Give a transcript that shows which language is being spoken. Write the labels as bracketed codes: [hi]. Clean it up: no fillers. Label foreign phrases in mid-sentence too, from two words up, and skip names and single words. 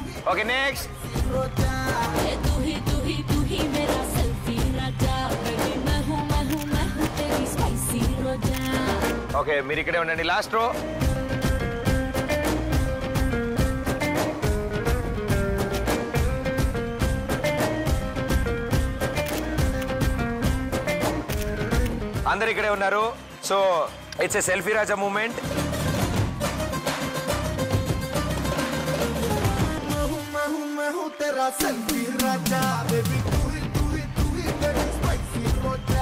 [en] okay next [hi] तू ही मेरा सेल्फी राजा बेबी मैं हूँ तेरी स्पाइसी रोजा [te] ఓకే మీరు ఇక్కడే ఉండండి [en] last row [te] అందరు ఇక్కడే ఉన్నారు [en] so it's a Selfie Raja moment [hi] मैं हूँ तेरा सेल्फी राजा बेबी तू ही मेरी स्पाइसी रोजा